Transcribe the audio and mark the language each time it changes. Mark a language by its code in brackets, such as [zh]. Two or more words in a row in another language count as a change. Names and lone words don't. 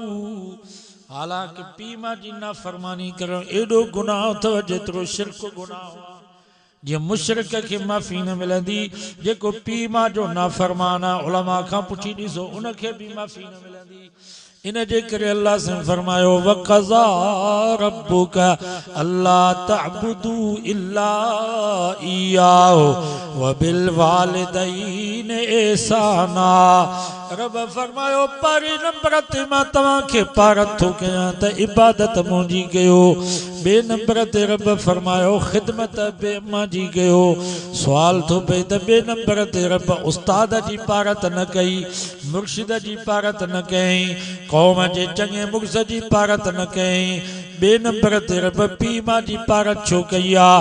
[sd] हालांकि पीउ मां जी नाफरमानी करणु एॾो गुनाह अथव जेतिरो शिरक गुनाह आहे। जीअं मुशरिक खे माफ़ी न मिलंदी, जेको पीउ मां जो नाफरमान आहे उलमा खां पुछी ॾिसो उनखे बि माफ़ी न मिलंदी। इन जे करे अल्लाह से फरमायो [ar] وقضى ربك ألا تعبدوا إلا إياه وبالوالدين إحسانا. [sd] रब फरमायो पहिरीं नंबर ते मां तव्हांखे पारत थो कयां त इबादत मुंहिंजी कयो। ॿिए नंबर ते रब फरमायो ख़िदमत बे अम्मा जी कयो। सुवाल थो पए त ॿिए नंबर ते रब उस्ताद जी पारत न कई, मुर्शिद जी पारत न कई, कौम जे चङे मुग़्ज़ जी पारत न कई, ॿिए नंबर ते रब पीउ मां जी पारत छो कई आहे?